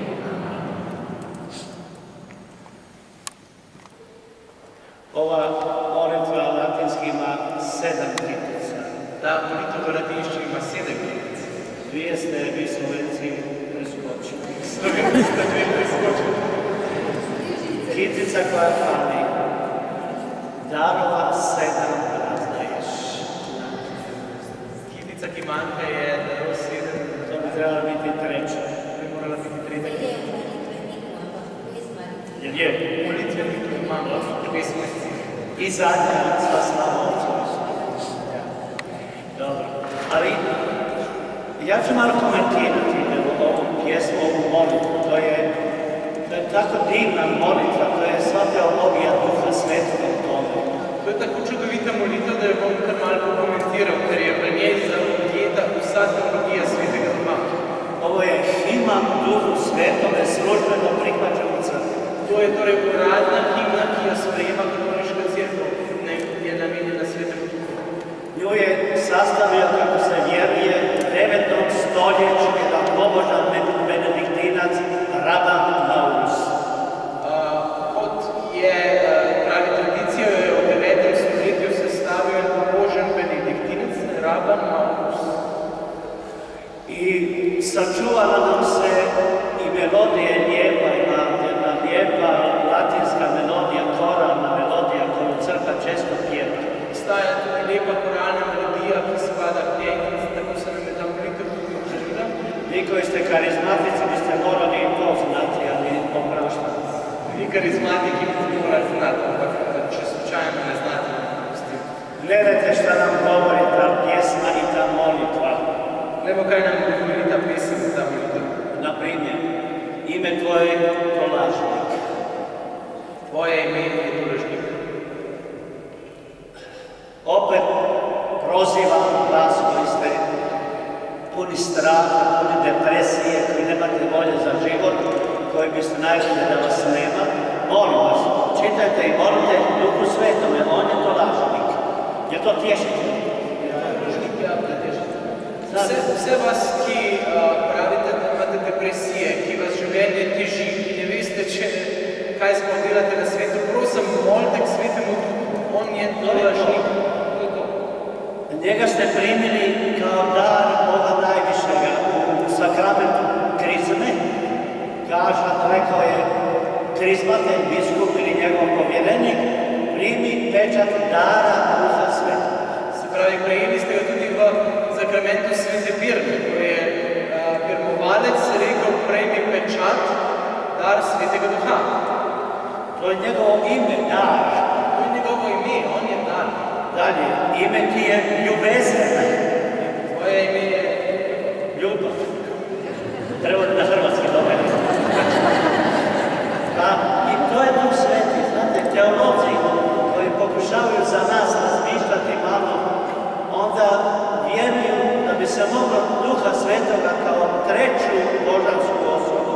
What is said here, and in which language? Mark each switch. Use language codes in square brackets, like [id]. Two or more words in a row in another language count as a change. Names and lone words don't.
[hr] Ova molitva latinski ima 7 kitica. [sl] Ta molitev v latinščini ima 7 kitic. [hr] Dvije ste vi Slovenci preskočili. [sl] Slovenci ste dve preskočili. [hr] Kitica koja fali. Darova 7 razdaješ. [sl] Kitica, ki manjka, je darov 7. [hr] To bi trebala biti treća. [sl] To bi morala biti tretja kitica. [hr] Jer je. [sl] Molitvenik imamo pesmarici. [hr] I zadnja sva slava Otcu. Dobro. Ali ja ću malo komentirati ovu pjesmu, ovu molitvu. To je tako divna molitva, to je sva teologija Duha Svetoga u tome. [sl] To je tako čudovita molitev, da jo bom kar malo pokomentiral, ker je v njej zaobjeta vsa teologija Svetega Duha. [hr] Ovo je himna Duhu Svetome, službeno prihvaćen u crkvi. [sl] To je torej uradna himna, ki jo sprejema katoliška cerkev, je namenjena Svetemu Duhu. [hr] Nju je sastavio, kako se vjeruje, u 9. stoljeću jedan pobožan benediktinac Raban Maurus. [sl] Kot je pravi tradicija, jo je v 9. stoletju sestavil en pobožen benediktinac Raban Maurus. [hr] I sačuvala nam se i melodija lijepa, ima jedna lijepa latinska melodija, koralna melodija koju crkva često pjeva. [sl] Obstaja tudi lepa koralna melodija, ki spada k njej, in tako se nam je ta molitev tudi učinila. [hr] Vi koji ste karizmatici biste morali to znati, ali opraštam. [sl] Vi karizmatiki bi morali znati, ampak če slučajno ne znate, pustite. [hr] Gledajte šta nam govori ta pjesma i ta molitva. [sl] Evo kaj nam govori ta pesem i ta molitev. [hr] Na primjer, ime tvoje to lažnik. [sl] Tvoje ime je tolažnik. [hr] Opet prozivam vas koji ste puni straha, puni depresije, koji nemate volje za život, koji biste najbolje da vas nema. Molim vas, čitajte i molite Duhu Svetome, on je to lažnik. Je to tješitelj? Tolažnik je tješitelj. [sl] Vse vas, ki pravite, da imate depresije, ki vas življenje teži, ki ne veste, kaj sploh delate na svetu, prosim, molite k Svetemu Duhu, on je lažnik. [hr] Njega ste primili kao dar Boga najvišega u sakramentu krizme. Kaže, rekao je krizmatelj, biskup ili njegov povjerenik, primi pečat dara Duha Svetog. [sl] Se pravi, prejeli ste ga tudi v sakramentu Svete Pirme, ko je pirmovalec rekel, prejmi pečat, dar Svetega Duha. [hr] To je njegovo ime, dar. [sl] To je njegovo ime, on je dar. Dalje, ime ti je ljubezen. [hr] Tvoje ime je ljubav. Treba na hrvatski dobro. I to je Duh Sveti. Znate, teolozi koji pokušavaju za nas razmišljati malo, onda vjeruju da bi se moglo Duha Svetoga kao treću božansku osobu.